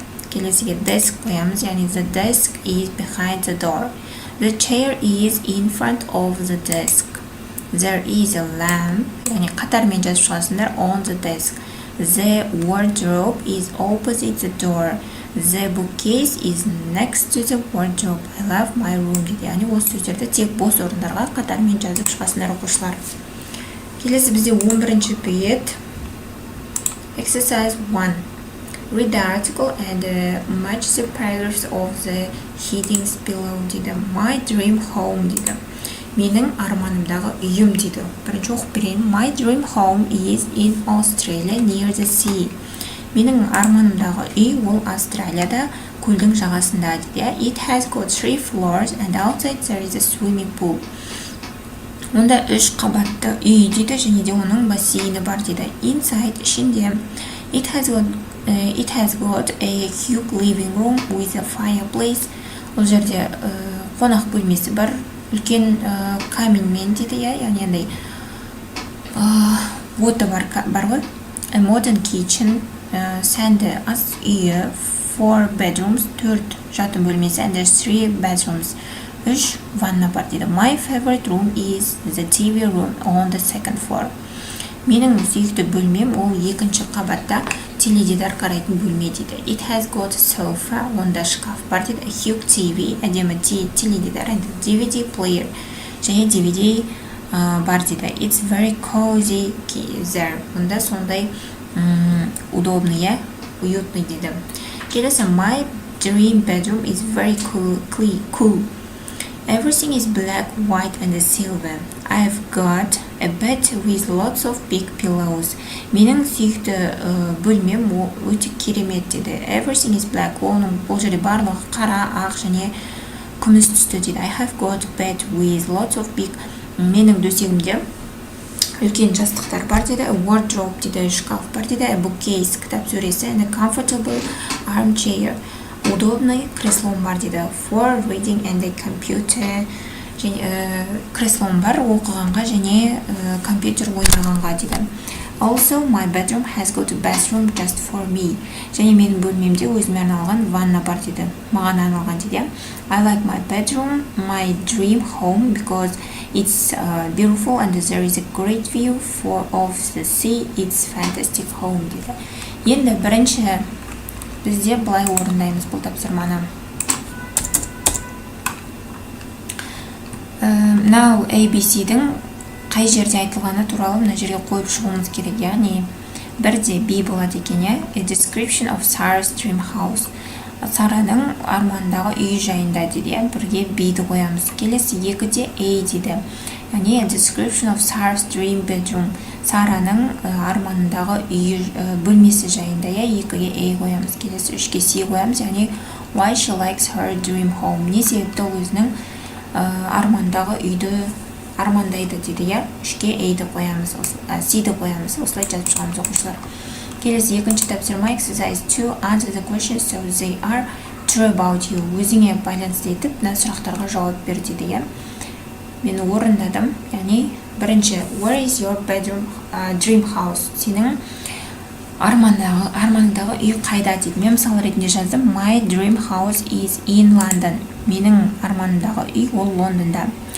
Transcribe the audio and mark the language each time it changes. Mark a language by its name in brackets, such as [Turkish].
[Kazakh] Келесіге desk қоямыз, яғни [English] the desk is behind the door. The chair is in front of the desk. there is a lamp, [Kazakh] яғни қатармен жазып шығасыңдар. [English] On the desk, the wardrobe is opposite the door, the bookcase is next to the wardrobe, I love my room дейді. [Kazakh] Яғни осы сөздерді тек бос орындарға қатармен жазып шығасыңдар оқушылар. Келесі бізде 11-ші бет. Exercise 1. [English] Read the article and match the paragraphs of the headings below дейді. My dream home дейді. [Kazakh] Менің арманымдағы үйім дейді. Бірінші оқып берейін. [English] My dream home is in Australia near the sea. [Kazakh] Менің арманымдағы үй ол Австралияда көлдің жағасында дейді. [English] It has got 3 floors and outside there is a swimming pool. [Kazakh] Онда 3 қабатты үй дейді, және де оның бассейні бар дейді. [English] Inside [Kazakh] ішінде [English] it has got a huge living room with a fireplace. [Kazakh] Ол жерде қонақ бөлмесі бар, үлкен каминмен дейді, яғни андай оты бар ғой. [English] A modern kitchen, [Kazakh] сәнді ас үйі, [English] 4 bedrooms, [Kazakh] 4 жатын бөлмесі, [English] and there's 3 bedrooms, [Kazakh] 3 ванна бар дейді. [English] My favorite room is the TV room on the second floor. [Kazakh] Менің сүйікті бөлмем ол 2-ші қабатта теледидар қарайтын бөлме дейді. [English] It has got a sofa, [Kazakh] онда шкаф бар дейді. [English] A huge TV, [Kazakh] әдемі теледидар, [English] and a DVD player, [Kazakh] және DVD бар дейді. It's very cozy there, онда сондай [Russian] удобный, уютный [Kazakh] дейді. [English] Келесі, my dream bedroom is very cool. Everything is black, white and silver. I've got a bed with lots of big pillows. [Kazakh] Менің сүйікті бөлмем өте керемет дейді. [English] Everything is black. [Kazakh] Ол жерде барлығы қара, ақ және күміс түсті дейді. [English] I have got a bed with lots of big. [Kazakh] Менің төсегімде үлкен жастықтар бар дейді. [English] A wardrobe дейді, [Kazakh] шкаф бар дейді. [English] A bookcase, [Kazakh] кітап сөресі, [English] and a comfortable armchair. [Russian] Удобный [Kazakh] креслом бар дейді. [English] For reading and a computer. [Kazakh] Креслом бар оқығанға және компьютер ойнағанға дейді. [English] Also, my bedroom has got a bathroom just for me. [Kazakh] Және менің бөлмемде өзіме арналған ванна бар дейді. Маған арналған дейді. [English] I like my bedroom, my dream home, because it's beautiful and there is a great view of the sea. It's fantastic home дейді. [Kazakh] Енді бірінші бізде былай орындаймыз бұл тапсырманы. Now ABC-дің қай жерде айтылғаны туралы мына жерге қойып шығуымыз керек, яғни бірде B болады екен, [English] A description of Sarah's dream house. [Kazakh] Сараның армандағы үй жайында дейді, бірге B-ді қоямыз. Келесі екіде A дейді, яғни [English] A description of Sarah's dream bedroom. [Kazakh] Сараның арманындағы үй бөлмесі жайында, екіге A қоямыз. Келесі үшке C қоямыз, яғни [English] why she likes her dream home. [Kazakh] Не себепті ол өзінің армандағы үйді армандайды дейді, үшке A-ді қоямыз, C-ді қоямыз. Осылай жазып шығамыз оқушылар. Келесі екінші тапсырма, [English] exercise 2, answer the questions so they are true about you. [Kazakh] Өзіңе байланысты етіп, мына сұрақтарға жауап бер дейді. Мен орындадым, яғни бірінші, [English] where is your bedroom, dream house? [Kazakh] Сенің армандағы үй қайда дейді. Мен мысал ретінде жаздым, [English] my dream house is in London. [Kazakh] Менің арманымдағы үй ол Лондонда.